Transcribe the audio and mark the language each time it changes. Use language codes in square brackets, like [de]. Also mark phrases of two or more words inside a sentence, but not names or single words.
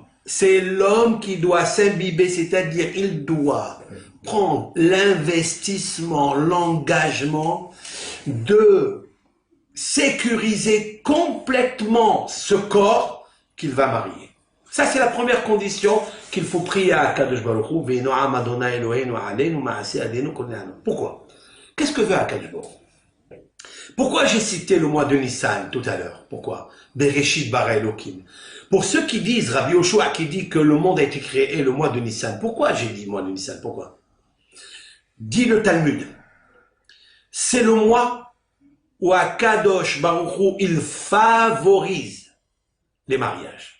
[fr] C'est l'homme qui doit s'imbiber, c'est-à-dire il doit prendre l'investissement, l'engagement de sécuriser complètement ce corps qu'il va marier. Ça, c'est la première condition qu'il faut prier à [he] הקדוש ברוך הוא. [fr] Pourquoi? Qu'est-ce que veut [he] הקדוש ברוך הוא? [fr] Pourquoi j'ai cité le mois de Nissan tout à l'heure? Pourquoi? [he] בראשית ברא אלוקים. [fr] Pour ceux qui disent, Rabbi Yoshua qui dit que le monde a été créé le mois de Nissan, pourquoi j'ai dit le mois de Nissan? Pourquoi? Dit le Talmud, c'est le mois où [he] הקדוש ברוך הוא, [fr] il favorise les mariages.